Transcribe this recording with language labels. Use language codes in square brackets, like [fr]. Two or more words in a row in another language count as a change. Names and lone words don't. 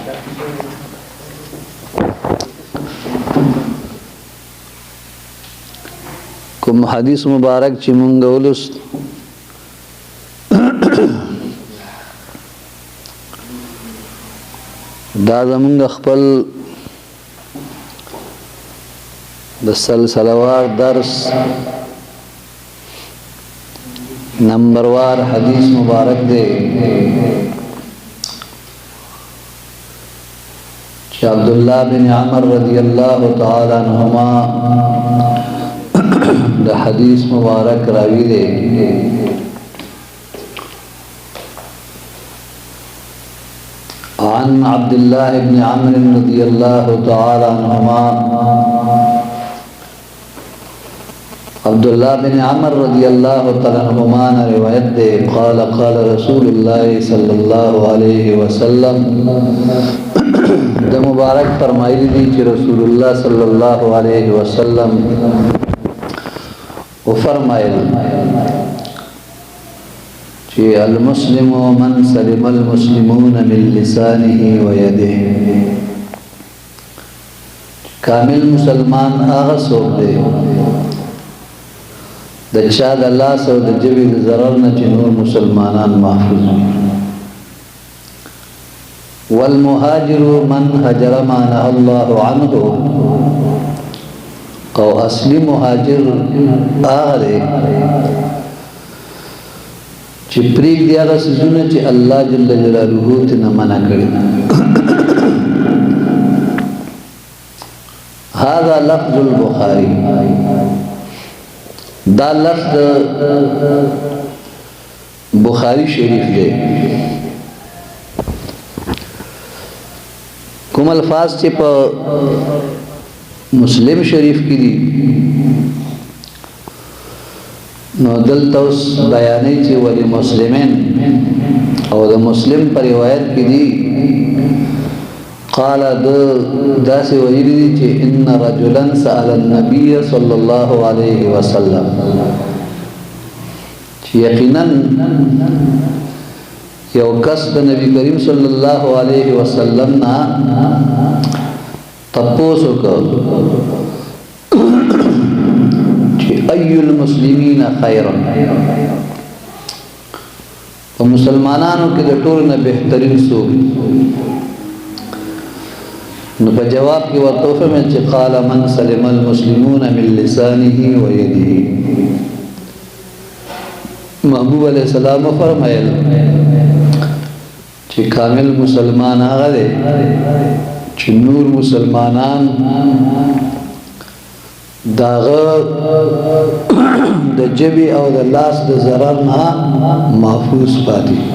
[ps] کوم حدیث مبارک چې مونږ ولوست دا زمونږ خپل د سلسلوار درس نمبر وار حدیث مبارک دے چې عبداللہ بن عمر [ar] رضی اللہ تعالی عنہما [ps] د حدیث مبارک راوی دے [ar] عن عبد الله بن عمرو رضي الله تعالى عنهما عبد الله بن عمر رضي الله تعالى عنهما [ps] روایت دے [ar] قال قال رسول الله صلى الله عليه وسلم [ps] د مبارک فرمایلی دی چې رسول الله [ar] صلی الله علیه وسلم [ps] او فرمایل چې [ar] المسلم من سلم المسلمون من لسانه ويده، [ps] کامل مسلمان هغه څوک دی د چا د لاس او د جبې د ضرر نه چې نور مسلمانان محفوظ وي. [ar] والمهاجر من هجر ما نهى الله عنه، [ps] او اصلی مهاجر هغه دی چې پریک دی هغه څیزونه چې الله جل جلاله ته منع کړي. [ar] هذا لفظ البخاري، [ps] دا لفظ بخاری شریف دی. کوم الفاظ چې په مسلم شریف کې دي نو دلته اوس بیانې چې ولی مسلمین او د مسلم پر روایت کې دي [ar] قال [ps] داسې ویلي دي چې [ar] ان رجلا سأل النبي صلى الله عليه وسلم، [ps] چې یقینا یو کس د نبی کریم [ar] صلی الله علیه وسلم [ps] نه تپوس وکړ چې [ar] ای المسلمین خیر، [ps] په مسلمانانو کې د ټولو نه بهترین څوک؟ نو په جواب کې ورته وفرمایل چې [ar] قال من سلم المسلمون من لسانه ويده. [ps] محبوب [ar] علیہ السلام [ps] فرمایل چې کامل مسلمان هغه دی چې نور مسلمانان داغه د جبی او د لاس د ضرر نه محفوظ پاتې.